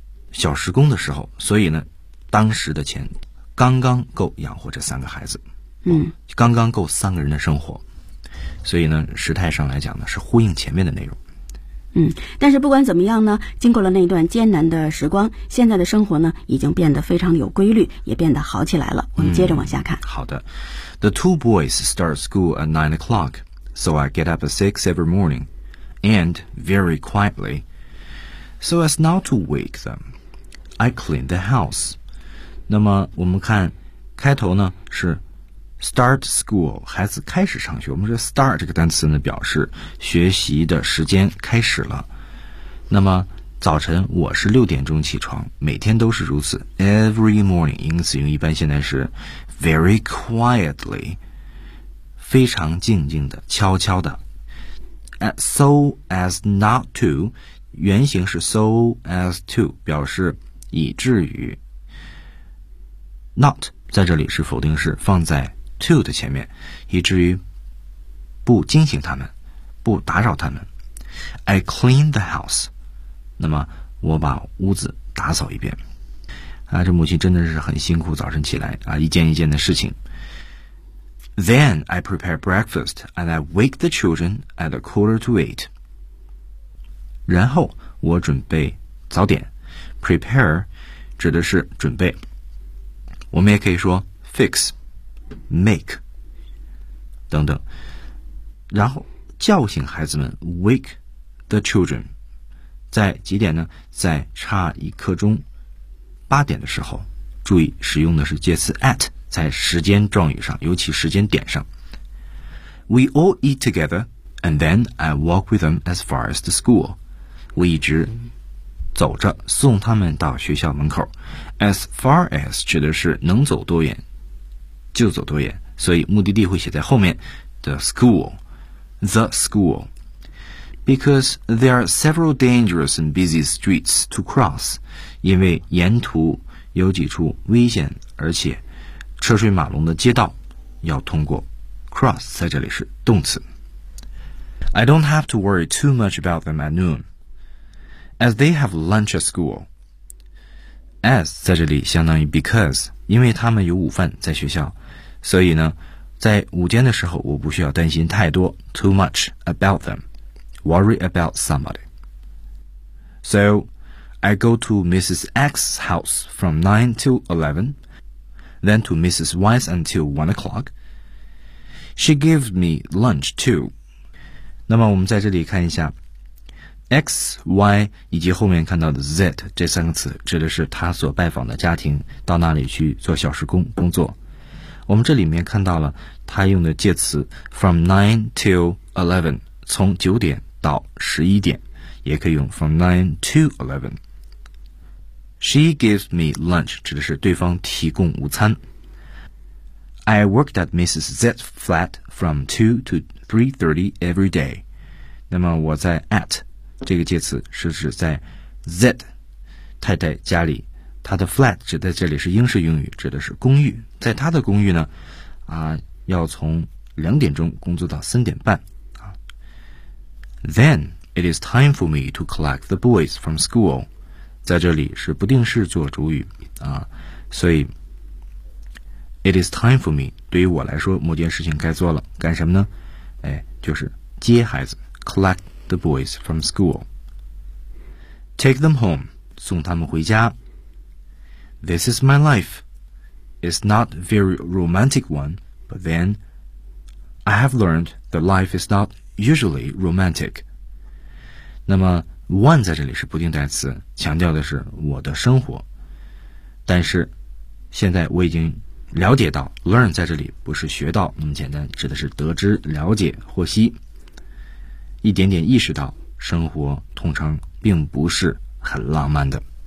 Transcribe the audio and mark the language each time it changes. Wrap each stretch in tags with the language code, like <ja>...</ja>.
<zh>小时工的时候，所以呢当时的钱刚刚够养活这三个孩子，刚刚够三个人的生活，所以呢时态上来讲呢是呼应前面的内容。但是不管怎么样呢，经过了那段艰难的时光，现在的生活呢已经变得非常有规律，也变得好起来了。我们接着往下看。好的。</zh> <en>The two boys start school at 9 o'clock, so I get up at 6 every morning and very quietly so as not to wake them I clean the house.</en> <zh>那么我们看开头呢是</zh> <en>Start school,</en> <zh>孩子开始上学，我们说 start 这个单词呢表示学习的时间开始了。那么早晨我是6点钟起床，每天都是如此。</zh> <en>Every morning,</en> <zh>因此用一般现在是</zh> <en>very quietly,</en> <zh>非常静静的，悄悄的。</zh> <en>So as not to,</en> <zh>原型是</zh> <en>so as to,</en> <zh>表示以至于。 Not 在这里是否定式，放在to 的前面，以至于不惊醒他们，不打扰他们。</zh> <en>I clean the house，</en> <zh>那么我把屋子打扫一遍啊，这母亲真的是很辛苦，早晨起来啊，一件一件的事情。</zh> <en>Then I prepare breakfast and I wake the children at 7:45。</en> <zh>然后我准备早点。 Prepare 指的是准备，我们也可以说 fixmake 等等，然后叫醒孩子们，</zh> <en>wake the children</en> <zh>在几点呢？在差一刻钟8点的时候，注意使用的是介词 at， 在时间状语上，尤其时间点上。</zh> <en>We all eat together and then I walk with them as far as the school，</en> <zh>我一直走着送他们到学校门口。 as far as 指的是能走多远就走多远，所以目的地会写在后面， the school.</zh> <en>Because there are several dangerous and busy streets to cross，</en> <zh>因为沿途有几处危险而且车水马龙的街道要通过。 cross 在这里是动词。</zh> <en>I don't have to worry too much about them at noon as they have lunch at school。</en> <zh>as 在这里相当于 because， 因为他们有午饭在学校，所以呢在午间的时候我不需要担心太多，</zh> <en>too much about them， worry about somebody。 So I go to Mrs. X's house from 9 to 11, then to Mrs. Y's until 1 o'clock. She gave me lunch too.</en> <zh>那么我们在这里看一下 X, Y 以及后面看到的 Z 这三个词，指的是他所拜访的家庭到那里去做小时工工作。我们这里面看到了他用的介词</zh> <en>from 9 till 11,</en> <zh>从9点到11点，也可以用</zh> <en>from 9 to 11。 She gives me lunch,</en> <zh>指的是对方提供午餐。</zh> <en>I worked at Mrs. Z's flat from 2 to 3:30 every day.</en> <zh>那么我在 at 这个介词是指在 Z 太太家里，她的 flat 指在这里是英式英语，指的是公寓。在她的公寓呢，啊，要从两点钟工作到三点半。</zh> <en>Then it is time for me to collect the boys from school.</en> <zh>在这里是不定式做主语啊，所以。</zh> <en>It is time for me.</en> <zh>对于我来说，某件事情该做了。干什么呢？哎，就是接孩子 ，</zh> <en>collect the boys from school. Take them home.</en> <zh>送他们回家。</zh> <en>This is my life. It's not very romantic one, but then I have learned that life is not usually romantic.</en> <zh>那么 ，one 在这里是不定代词，强调的是我的生活。但是，现在我已经。了解到 learn 在这里不是学到那么简单，指的是得知、了解、获悉，一点点意识到生活通常并不是很浪漫的。</zh>